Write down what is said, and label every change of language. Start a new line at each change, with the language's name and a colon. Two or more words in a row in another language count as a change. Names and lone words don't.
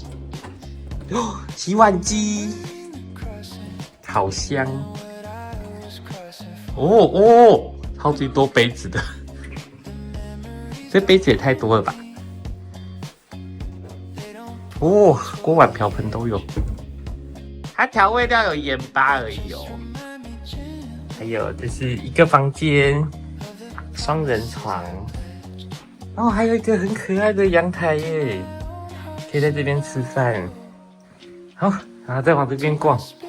Chinese: 哦，洗碗機、烤箱，哦，超級多杯子的，這杯子也太多了吧？哦，鍋碗瓢盆都有， 它調味料有鹽巴而已哦。還有這是一個房間，雙人床，然後還有一個很可愛的陽台耶，可以在這邊吃飯。好，然後再往這邊逛。